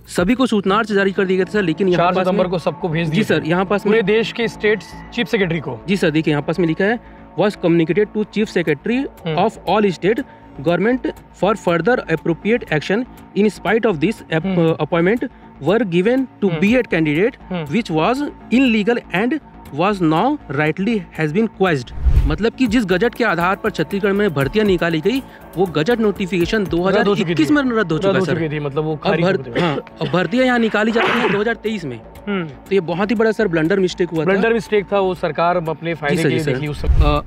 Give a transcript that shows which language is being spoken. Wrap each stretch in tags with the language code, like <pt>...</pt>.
<hi>सभी को सूचना जारी कर दिया गया था सर, लेकिन 4 सितंबर को सबको भेज दिया। जी सर, यहाँ पास पूरे देश के स्टेट चीफ सेक्रेटरी को। जी सर, देखिए यहाँ पास में लिखा है</hi> <en>was communicated to chief secretary of all state government for further appropriate action. In spite of this, appointment were given to B.Ed candidate which was illegal and was now rightly has been quashed.</en> <hi>मतलब कि जिस gazette के आधार पर छत्तीसगढ़ में भर्तियां निकाली गई वो गजट नोटिफिकेशन 2021 में रद्द हो चुका है सर। मतलब वो अब भर्तियां यहाँ निकाली जाती हैं 2023 में। तो ये बहुत ही बड़ा सर ब्लंडर मिस्टेक हुआ था। ब्लंडर मिस्टेक था, वो सरकार अपने फायदे के लिए देखी उस समय।</hi>